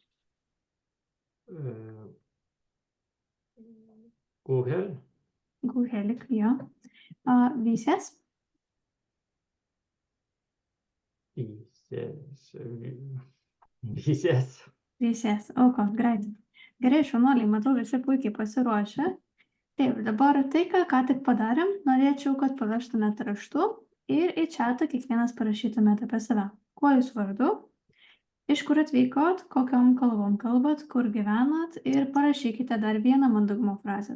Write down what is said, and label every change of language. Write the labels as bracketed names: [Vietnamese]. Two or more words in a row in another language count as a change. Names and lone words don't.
[Norwegian] God helg. God helg, ja. Vi ses. Vi ses. Vi ses. Ok, greit. [Lithuanian] Gerai, šaunuoliai, matau, visi puikiai pasiruošę. Taip, dabar tai, ką tik padarėm, norėčiau, kad pavežtumėte raštu ir į chatą kiekvienas parašytumėte apie save. Kuo jūs vardu, iš kur atvykot, kokiom kalbom kalbat, kur gyvenat ir parašykite dar vieną mandagumo frazę.